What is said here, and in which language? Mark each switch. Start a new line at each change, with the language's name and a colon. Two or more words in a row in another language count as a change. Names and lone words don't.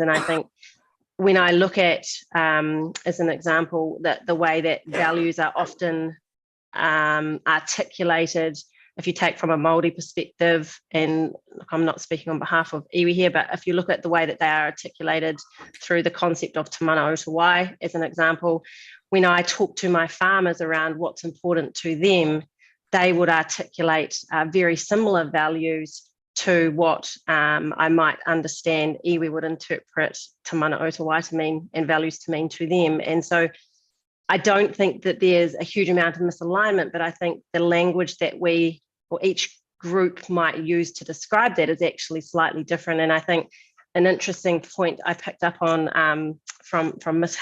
English: And I think when I look at, as an example, that the way that values are often articulated if you take from a Māori perspective, and look, I'm not speaking on behalf of iwi here, but if you look at the way that they are articulated through the concept of te mana o te wai, as an example, when I talk to my farmers around what's important to them, they would articulate very similar values to what I might understand iwi would interpret te mana o te wai to mean and values to mean to them. And so I don't think that there's a huge amount of misalignment, but I think the language that we or each group might use to describe that is actually slightly different. And I think an interesting point I picked up on from Ms.